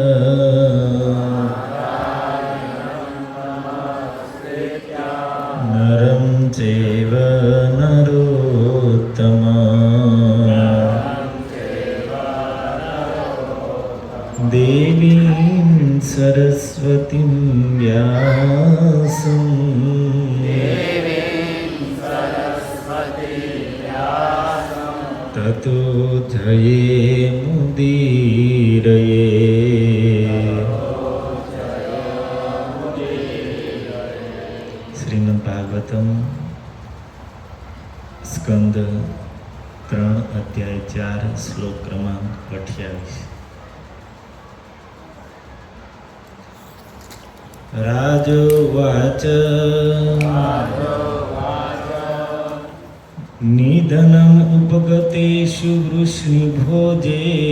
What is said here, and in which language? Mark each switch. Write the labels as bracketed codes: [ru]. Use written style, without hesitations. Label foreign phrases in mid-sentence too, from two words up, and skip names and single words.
[sa] नरं चैव नरोत्तमं देवीं सरस्वतीं व्यासं ततो जयेमुदीरये। [gu] શ્રીમદ ભાગવતમ સ્કંદ 3 અધ્યાય 4 શ્લોક ક્રમાંક 28। [sa] રાજોવાચ નિધનમ ઉપગતેષુ વૃષ્ણિભોજે